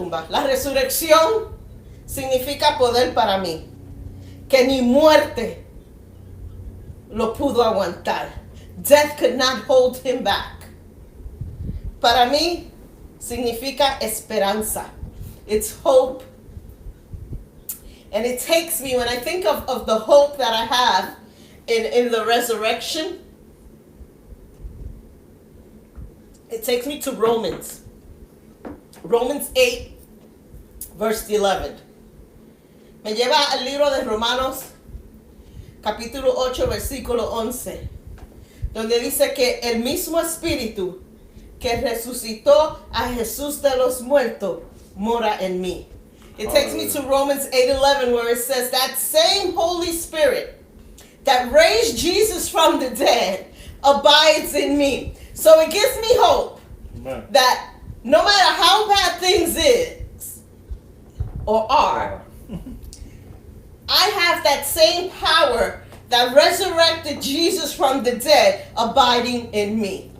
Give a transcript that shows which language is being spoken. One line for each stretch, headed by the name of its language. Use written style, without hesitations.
Spanish: La resurrección significa poder para mí, que ni muerte lo pudo aguantar.
English: Death could not hold him back.
Spanish: Para mí significa esperanza.
English: It's hope. And it takes me, when I think of the hope that I have in the resurrection, it takes me to Romans 8, verse 11.
Spanish: Me lleva al libro de Romanos, capítulo 8, versículo 11, donde dice que el mismo Espíritu que resucitó a Jesús de los muertos mora en mí.
English: It takes me to Romans 8:11, where it says that same Holy Spirit that raised Jesus from the dead abides in me. So it gives me hope. Amen. That no matter how bad things is or are, I have that same power that resurrected Jesus from the dead abiding in me.